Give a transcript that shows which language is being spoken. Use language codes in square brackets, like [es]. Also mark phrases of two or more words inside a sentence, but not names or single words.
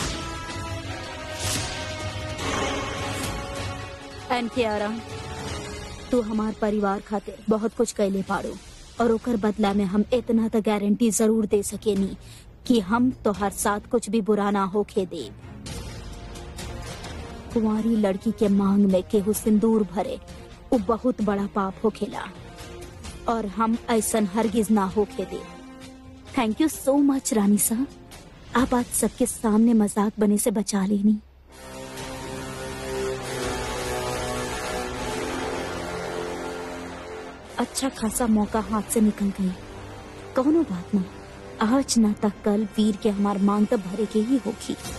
[bho] एन के आराम, तू हमार परिवार खातिर बहुत कुछ कैले पाड़ो और ओकर बदला में हम इतना तो गारंटी जरूर दे सकेनी कि हम तोहर साथ कुछ भी बुरा ना होके दे। कुंवारी लड़की के मांग में केहू सिंदूर भरे वो बहुत बड़ा पाप होखेला और हम ऐसन हरगिज ना होके दे। [en] thank you so much [bho] रानी साहब, आप आज सबके सामने मजाक बने से बचा लेनी। अच्छा खासा मौका हाथ से निकल गई। कौनो बात ना, आज ना तक कल वीर के हमार मांग तो भरे के ही होगी।